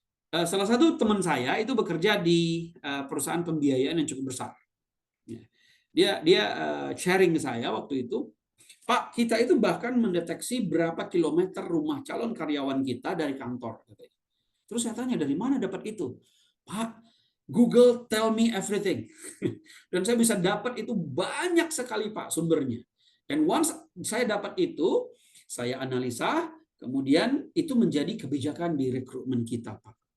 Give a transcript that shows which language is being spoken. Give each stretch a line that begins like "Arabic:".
Indonesian: Salah satu teman saya itu bekerja di perusahaan pembiayaan yang cukup besar. Dia sharing ke saya waktu itu, Pak, kita itu bahkan mendeteksi berapa kilometer rumah calon karyawan kita dari kantor. Terus saya tanya, dari mana dapat itu?
English: Pak, Google tell me everything.
Indonesian: Dan saya bisa dapat itu banyak sekali, Pak, sumbernya. Dan
English: once
Indonesian: saya dapat itu, saya analisa, kemudian itu menjadi kebijakan di rekrutmen kita, Pak.